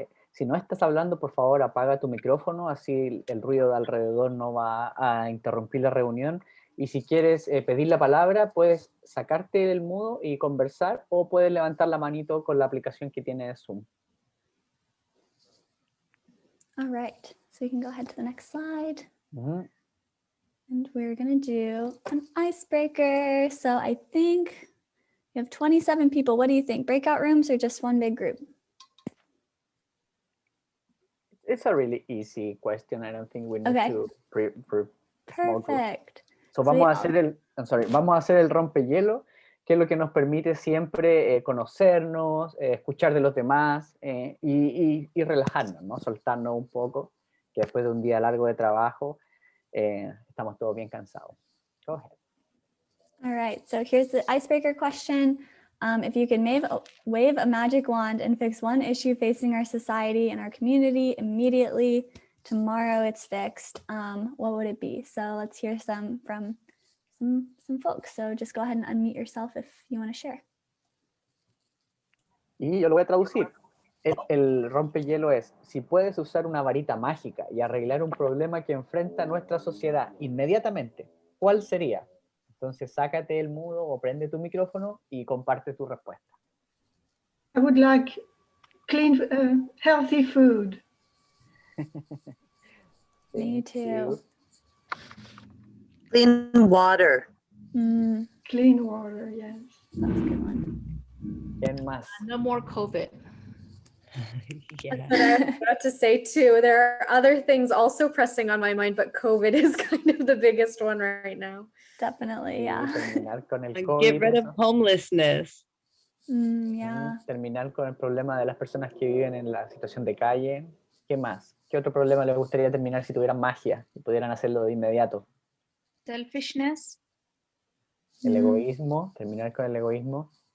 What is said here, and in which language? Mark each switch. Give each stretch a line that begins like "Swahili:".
Spanish: Si no estás hablando, por favor, apaga tu micrófono, así el ruido de alrededor no va a interrumpir la reunión. Y si quieres pedir la palabra, puedes sacarte del mudo y conversar, o puedes levantar la manito con la aplicación que tiene de Zoom.
English: All right, so we can go ahead to the next slide. And we're gonna do an icebreaker. So I think we have 27 people. What do you think? Breakout rooms or just one big group? It's a really easy question. I don't think we need to small groups. Perfect.
Spanish: So vamos a hacer el rompehielo, que es lo que nos permite siempre conocernos, escuchar de los demás y relajarnos, ¿no? Soltarnos un poco, que después de un día largo de trabajo estamos todos bien cansados.
English: Go ahead. All right, so here's the icebreaker question. If you can wave a magic wand and fix one issue facing our society and our community immediately, tomorrow it's fixed, what would it be? So let's hear some from some folks. So just go ahead and unmute yourself if you want to share.
Spanish: Y yo lo voy a traducir. El rompehielo es, si puedes usar una varita mágica y arreglar un problema que enfrenta nuestra sociedad inmediatamente, ¿cuál sería? Entonces, sácate el mudo o prende tu micrófono y comparte tu respuesta.
English: I would like clean, healthy food. Me too. Clean water. Clean water, yes. That's a good one.
Spanish: ¿Quién más?
English: No more COVID. That's what I was about to say too. There are other things also pressing on my mind, but COVID is kind of the biggest one right now. Definitely, yeah.
Spanish: Terminar con el
English: Like COVID, get rid of homelessness. Yeah.
Spanish: Terminar con el problema de las personas que viven en la situación de calle. ¿Qué más? ¿Qué otro problema les gustaría terminar si tuvieran magia y pudieran hacerlo de inmediato?
English: Selfishness.
Spanish: El egoísmo, terminar con el egoísmo.